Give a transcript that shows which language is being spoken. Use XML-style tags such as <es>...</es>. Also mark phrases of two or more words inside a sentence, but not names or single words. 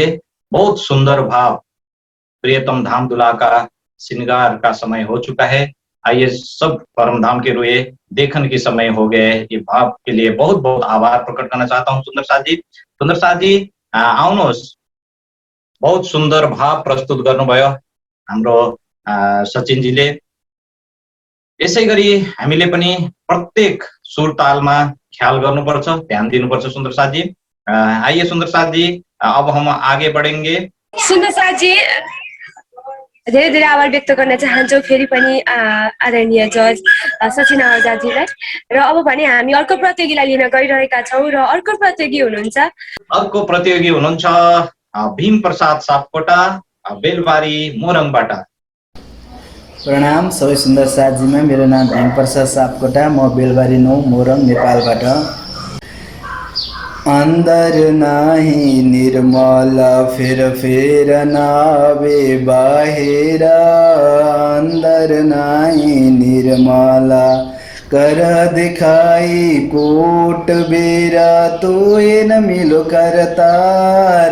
<hi>बहुत सुंदर भाव, प्रियतम धाम दुल्हा का श्रृंगार का समय हो चुका है। आइए सब परम धाम के रुए देखन के समय हो गए। ये भाव के लिए बहुत बहुत आभार प्रकट करना चाहता हूँ सुंदर साथ जी।</hi> <ne>सुंदर साथ जी आउनुहोस्। बहुत सुंदर भाव प्रस्तुत गर्नुभयो हाम्रो सचिनजीले। यसै गरी हामीले पनि प्रत्येक सुर तालमा ख्याल गर्नुपर्छ, ध्यान दिनुपर्छ सुंदर साथ जी।</ne> <hi>आइए सुंदर साथ जी, अब हम आगे बढ़ेंगे।</hi> <ne>सुन्दर साथजी, धेरै धेरै आभार व्यक्त गर्न चाहन्छौँ फेरि पनि आदरणीय जज सचिन आजादजीलाई। र अब भने हामी अर्को प्रतियोगीलाई लिन गइरहेका छौँ र अर्को प्रतियोगी हुनुहुन्छ अर्को प्रतियोगी हुनुहुन्छ भीम प्रसाद सापकोटा बेलबारी मोरङबाट। प्रणाम सबै सुन्दर साथजीमा। मेरो नाम भीम प्रसाद सापकोटा, म बेलबारी 9 मोरङ नेपालबाट।</ne> <hi>अंदर नाही निर्मल फिर नावे बाहिर, अंदर नाही निर्मल कर दिखाई कोट बेरा, तो न मिलो करतार।</hi>